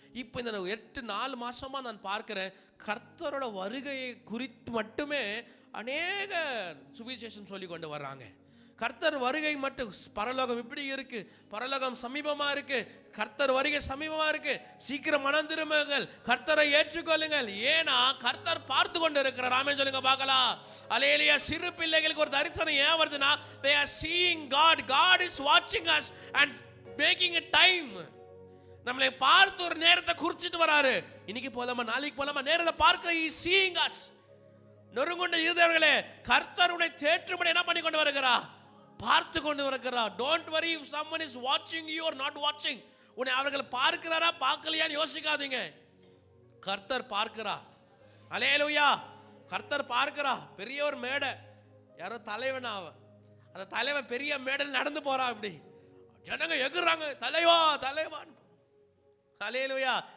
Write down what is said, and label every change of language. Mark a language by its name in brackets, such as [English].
[Tamil] இப்போ இந்த 4 மாதமாக நான் பார்க்குறேன், கர்த்தரோட வருகையை குறித்து மட்டுமே அநேக சுவிசேஷம் சொல்லி கொண்டு வர்றாங்க. கர்த்தர் வருகை மட்டும், பரலோகம் இப்படி இருக்கு, பரலோகம் சமீபமா இருக்கு, கர்த்தர் வருகை சமீபமா இருக்கு, சீக்கிரம் மனம் திரும்புங்கள், கர்த்தரை ஏற்றுக்கொள்ளுங்கள். ஏன்னா கர்த்தர் பார்த்து கொண்டு இருக்கிறார். ஆமென் சொல்லுங்க பார்க்கலாம். அல்லேலூயா. சிறு பிள்ளைகளுக்கு ஒரு தரிசனம் ஏன் வருதுன்னா, [English] they are seeing God. God is watching us and making a time. [Tamil] நம்மளை பார்த்து ஒரு நேரத்தை குறிச்சிட்டு வராரு. இன்னைக்கு போலாமா, நாளைக்கு போலாமா, நேரத்தை பார்க்கிற [English] seeing us. [Tamil] நொறுங்குண்ட இருதயர்களே, கர்த்தர் உன்னை தேற்றும்படி என்ன பண்ணி கொண்டு வருகிறார்? பார்த்து கொண்டு வருகிறார். [English] Don't worry if someone is watching you or not watching. [Tamil] உன்னை அவர்கள் பார்க்கிறாரா பார்க்கலையான்னு யோசிக்காதீங்க. கர்த்தர் பார்க்கிறார். அல்லேலூயா. கர்த்தர் பார்க்கிறார். பெரிய ஒரு மேடை, யாரோ தலைவன், அவன் அந்த தலைவன் பெரிய மேடையில் நடந்து போறான். அப்படி ஜனங்க எகுறாங்க, தலைவா தலைவான். அல்லேலூயா.